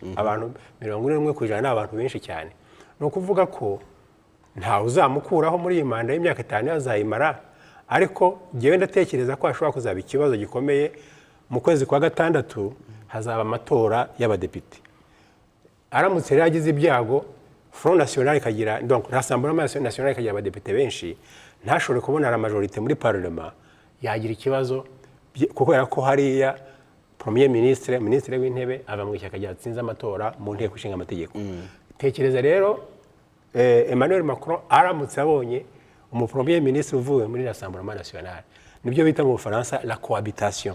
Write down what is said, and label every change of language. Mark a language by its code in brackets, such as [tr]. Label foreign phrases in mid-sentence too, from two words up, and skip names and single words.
[rw] Abantu 41% ni abantu benshi cyane. Ni ukuvuga ko ntawe uzamukuraho muri iyi manda y'imyaka 5 azayimara, ariko njyewe ndatekereza ko hashobora kuzaba ikibazo gikomeye. Mu kwezi kwa gatandatu hazaba amatora y'abadepite. Aramutse rero agize ibyago, Front National ikagira, donc Rassemblement National ikagira abadepite benshi, ntashobore kubona [fr] la majorité [rw] muri parlement, yagira ikibazo kubera ko hariya [fr] Premier Ministre, [rw] Ministre w'intebe aba mu ishyaka ryatsinze amatora mu nteko ishinga amategeko. Tekereza rero Emmanuel Macron aramutse abonye [fr] Premier Ministre [rw] uvuye muri Rassemblement National, nibyo bita mu Faransa [fr] la cohabitation.